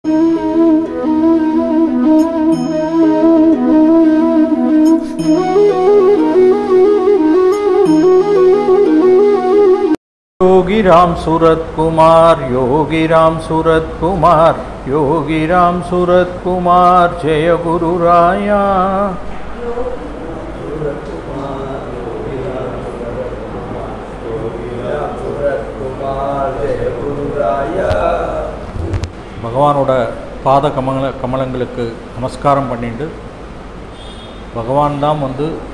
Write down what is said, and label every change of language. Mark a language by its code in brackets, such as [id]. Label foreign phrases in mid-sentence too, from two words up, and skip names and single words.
[ta] योगी राम सूरत कुमार, योगी राम सूरत कुमार, योगी राम सूरत कुमार, जय गुरु राया। பகவானோட பாத கமலங்களுக்கு நமஸ்காரம் பண்ணிட்டு பகவான் தான் வந்து